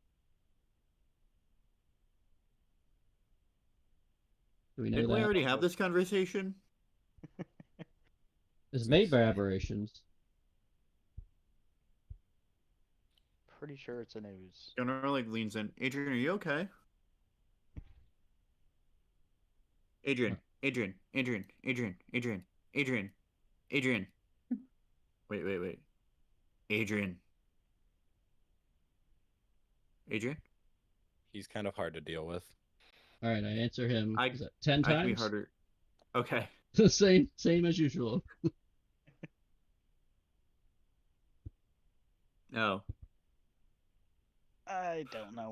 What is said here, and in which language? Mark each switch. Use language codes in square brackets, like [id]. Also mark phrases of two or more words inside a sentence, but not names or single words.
[en] Do we know Didn't we that? already have this conversation? It's made by aberrations. Pretty sure it's an ooze. Gunnar like leans in. Adrian, are you okay? Adrian, Adrian, Adrian, Adrian, Adrian, Adrian, Adrian. Wait. Adrian. Adrian? He's kind of hard to deal with. All right, I answer him. I- Is that 10 I can be times? harder. Okay. Same as usual. No. I don't know.